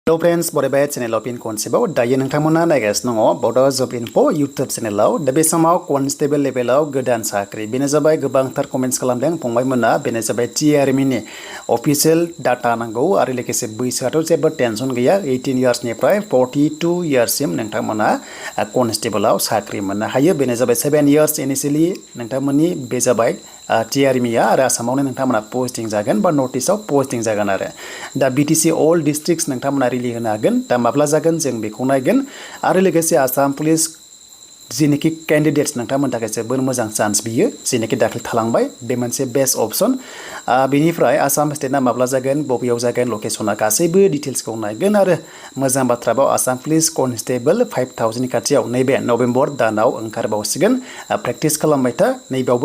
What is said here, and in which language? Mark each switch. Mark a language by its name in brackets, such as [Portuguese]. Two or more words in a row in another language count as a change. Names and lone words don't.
[English] Hello friends, Bodo channel of Constable. [Bodo] Dayan nangtamona nagasno Bodo job info YouTube channel da be समाव [English] Constable level [Bodo] godan sakri bene जाबाय गोबांथार comments खालामदों फंबायमोना बेनो जाबाय TRM नि [English] official data [Bodo] नांगौ आरो लोगोसे बैसोआथ' जेबो टेनसन गैया 18 years निफ्राय 42 years सिम नोंथांमोना Constable आव साख्रि मोननो हायो बेनो जाबाय 7 [English] years initially [Bodo] नोंथांमोननि बे जाबाय TRM या आरो आसामावनो नोंथांमोना पोस्टिं जागोन बा नटिसआव पोस्टिं जागोन आरो दा BTC [English] all districts [Bodo] नोंथांमोना रिलि होनो हागोन दा माब्ला जागोन जों बेखौ नायगोन आरो लोगोसे आसाम पुलिस जिनेखि कैंडिडेट्स नोंथांमोन थाखाय जोबोर मोजां चान्स बियो जिनेखि दाखिल थालांबाय बे मोनसे [English] best option [Bodo] बेनिफ्राय आसाम स्टेटना माब्ला जागोन बबेयाव जागोन लकेशना गासैबो डिटेल्सखौ नायगोन आरो मोजां बाथ्राबाव आसाम पुलिस कनस्टेबल 5000 नि खाथियाव नैबे नभेम्बर दानाव ओंखारबावसिगोन प्रेक्टिस खालामबाय था नैबावबो